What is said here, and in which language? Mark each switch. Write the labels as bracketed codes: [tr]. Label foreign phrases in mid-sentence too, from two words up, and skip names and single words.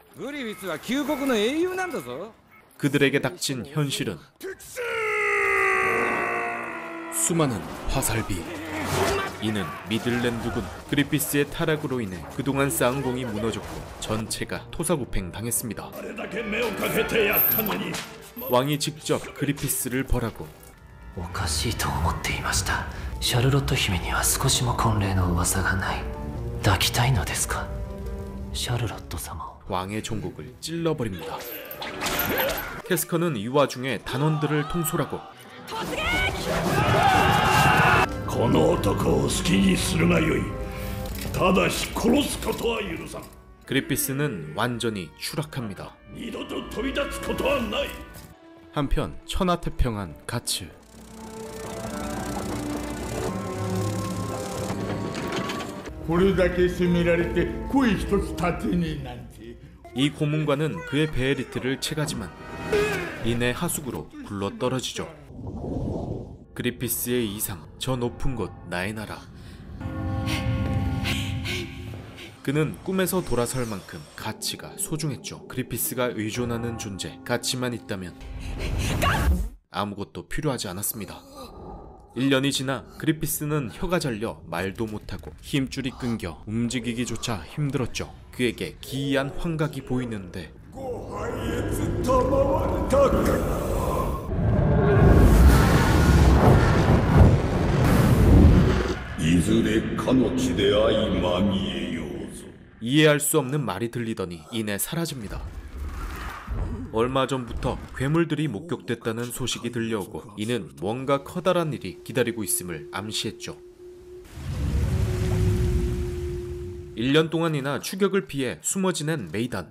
[ko] 그들에게 닥친 현실은 수많은 화살비, 이는 미들랜드군 그리피스의 타락으로 인해 그동안 쌓은 공이 무너졌고 전체가 토사구팽 당했습니다. 왕이 직접 그리피스를 벌하고 [ja] おかしいと思っていました。シャルロット姫には少しも婚礼の噂がない。抱きたいのですか、シャルロット様を。 [ko] 왕의 종국을 찔러버립니다. 캐스커는 이 와중에 단원들을 통솔하고 [ja] この男を好きにするがよい。ただし殺すことは許さん。 [ko] 그리피스는 완전히 추락합니다. [ja] 二度と飛び立つことはない。 [ko] 한편 천하태평한 가츠. [ja] これだけ責められて声一つ立てねえなんて。 [ko] 이 고문관은 그의 베에리트를 채가지만 이내 하수구로 굴러떨어지죠. 그리피스의 이상, 저 높은 곳 나의 나라. 그는 꿈에서 돌아설 만큼 가치가 소중했죠. 그리피스가 의존하는 존재, 가치만 있다면 아무것도 필요하지 않았습니다. 1년이 지나 그리피스는 혀가 잘려 말도 못하고 힘줄이 끊겨 움직이기조차 힘들었죠. 그에게 기이한 환각이 보이는데 [ja] いずれかの地で相まみえようぞ。 [ko] 이해할 수 없는 말이 들리더니 이내 사라집니다. 얼마 전부터 괴물들이 목격됐다는 소식이 들려오고 이는 뭔가 커다란 일이 기다리고 있음을 암시했죠. 1년 동안이나 추격을 피해 숨어 지낸 메이단.